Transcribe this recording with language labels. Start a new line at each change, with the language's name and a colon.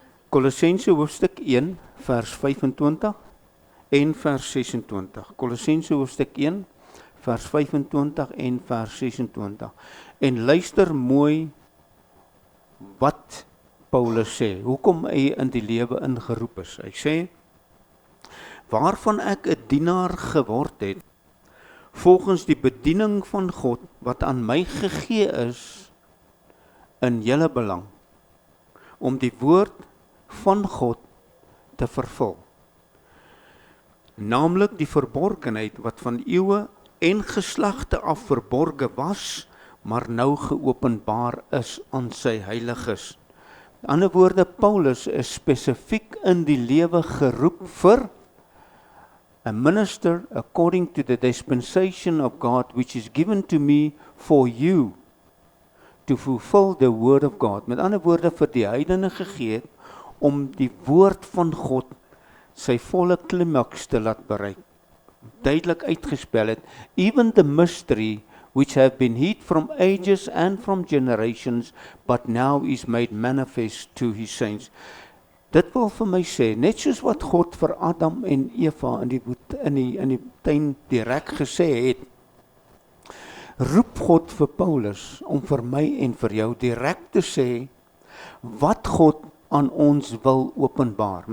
Afrikaans: Kolossense hoofstuk 1, vers 25 en vers 26. Kolossense hoofstuk 1, vers 25 en vers 26. En luister mooi wat Paulus sê, hoekom hy in die lewe ingeroep is. Hy sê, waarvan ek 'n dienaar geword het, volgens die bediening van God, wat aan my gegee is, in julle belang, om die woord van God te vervul. Naamlik die verborgenheid wat van eeue en geslagte af verborge was, maar nou geopenbaar is aan sy heiliges. Met ander woorde, Paulus is spesifiek in die lewe geroep vir
English: a minister according to the dispensation of God, which is given to me for you, to fulfill the word of God.
Afrikaans: Met ander woorde, vir die heidene gegee het, om die woord van God sy volle klimaks te laat bereik. Duidelik uitgespel het,
English: even the mystery which have been hid from ages and from generations, but now is made manifest to his saints.
Afrikaans: Dit wil vir my sê, net soos wat God vir Adam en Eva in die tuin direk gesê het, roep God vir Paulus om vir my en vir jou direk te sê wat God aan ons wil openbaar.